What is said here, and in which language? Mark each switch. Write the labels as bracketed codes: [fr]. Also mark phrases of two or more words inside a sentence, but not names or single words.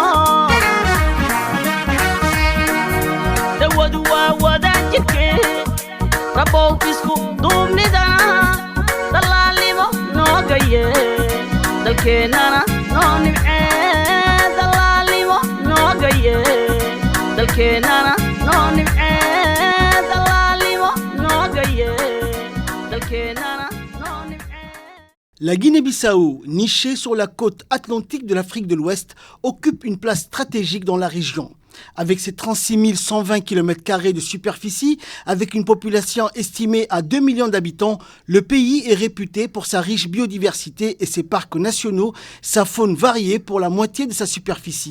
[so] dawadu waa wadaan jidhkee rabow isku duubnidana dallaalimo nooga yeel dalkeennana noo nimcee dallaalimo nooga yeel dalkeennana noo nimcee dallaalimo nooga yeel dalkeennana noo nimcee. [fr] La Guinée-Bissau, nichée sur la côte atlantique de l'Afrique de l'Ouest, occupe une place stratégique dans la région. Avec ses 36 120 km² de superficie, avec une population estimée à 2 millions d'habitants, le pays est réputé pour sa riche biodiversité et ses parcs nationaux, sa faune variée pour la moitié de sa superficie.